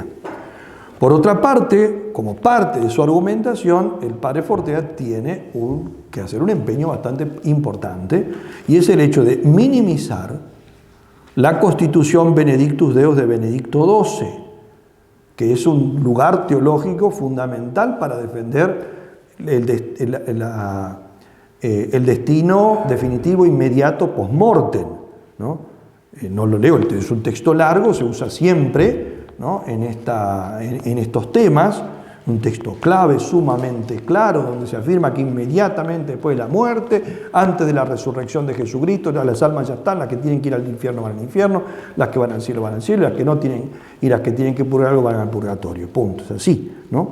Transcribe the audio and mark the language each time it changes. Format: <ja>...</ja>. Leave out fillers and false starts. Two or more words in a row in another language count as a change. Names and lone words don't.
<es>Por otra parte, como parte de su argumentación, el padre Fortea tiene que hacer un empeño bastante importante, y es el hecho de minimizar la Constitución Benedictus Deus de Benedicto XII, que es un lugar teológico fundamental para defender el destino definitivo inmediato post-mortem, ¿no? No lo leo, es un texto largo, se usa siempre, ¿no? en estos temas, un texto clave, sumamente claro, donde se afirma que inmediatamente después de la muerte, antes de la resurrección de Jesucristo, las almas ya están, las que tienen que ir al infierno van al infierno, las que van al cielo van al cielo, las que no tienen, y las que tienen que purgar algo van al purgatorio, punto, es así, ¿no?</es>